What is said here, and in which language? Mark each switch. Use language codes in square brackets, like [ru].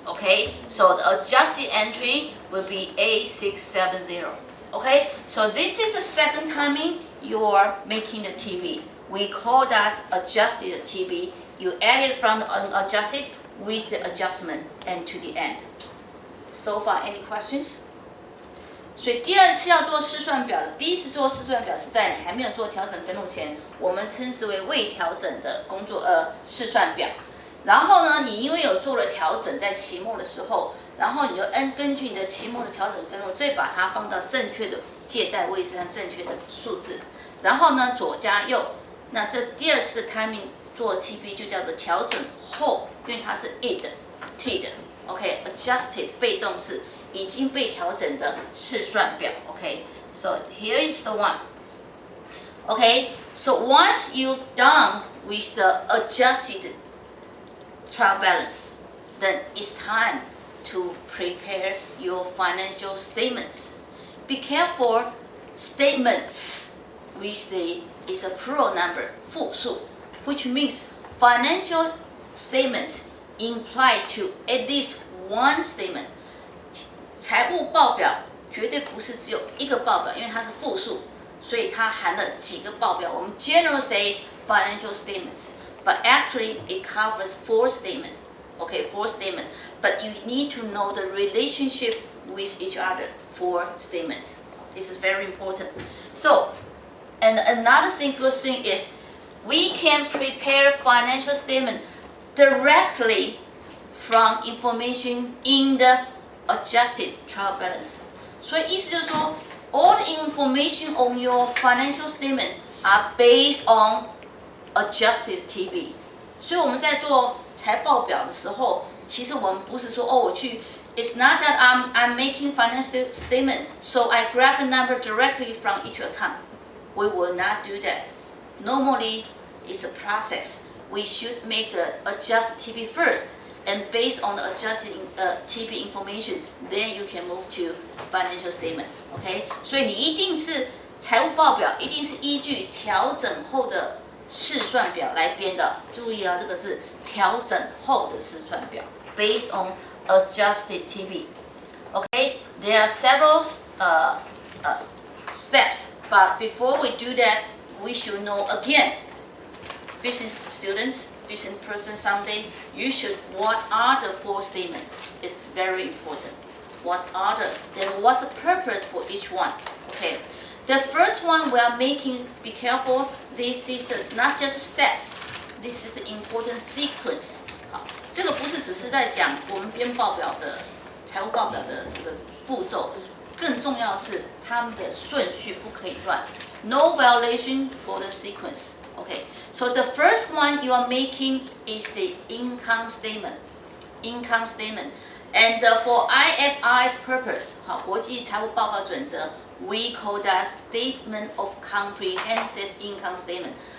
[en] Okay, so the adjusted entry will be A670. Okay, so this is the second timing you are making the TV. We call that adjusted TV. You add it from the unadjusted with the adjustment and to the end. So far, any questions? [zh] 所以第二次要做试算表的，第一次做试算表是在你还没有做调整分录前，我们称之为未调整的试算表。然后呢，你因为有做了调整，在期末的时候，然后你就根据你的期末的调整分录，再把它放到正确的借贷位置和正确的数字。然后呢，左加右，那这第二次的 timing 做 TB 就叫做调整后，因为它是 t 的 adjusted 被动式。已经被调整的试算表 ，OK。 [en] So here is the one. Okay. So once you've done with the adjusted trial balance, then it's time to prepare your financial statements. Be careful, statements with is a plural number 复数, which means financial statements imply to at least one statement. [zh] 财务报表绝对不是只有一个报表，因为它是复数，所以它含了几个报表。我们 [en] generally say financial statements, but actually it covers 4 statements. Okay, 4 statements. But you need to know the relationship with each other. 4 statements. This is very important. So, and another good thing is we can prepare financial statement directly from information in the adjusted trial balance. [zh] 所以意思就是说 [en] all the information on your financial statement are based on adjusted TB. [zh] 所以我们在做财报表的时候，其实我们不是说我去 [en] It's not that I'm making financial statement, so I grab a number directly from each account. We will not do that. Normally, it's a process. We should make the adjusted TB first. And based on the adjusted TB information, then you can move to financial statement. [zh] OK， 所以你一定是财务报表，一定是依据调整后的试算表来编的。注意啊，这个是调整后的试算表 ， [en] based on adjusted TB. OK, there are several steps, but before we do that, we should know again, business students. Business person someday, you should, what are the 4 statements? It's very important. What are then what's the purpose for each one? Okay. The first one we are making, be careful, this is not just steps, this is the important sequence. [zh] 好，这个不是只是在讲我们编报表的财务报表的这个步骤，更重要的是它们的顺序不可以乱。 [en] No violation for the sequence. Okay, so the first one you are making is the income statement. Income statement. And for IFRS purpose, 好，国际财务报告准则 we call that statement of comprehensive income statement.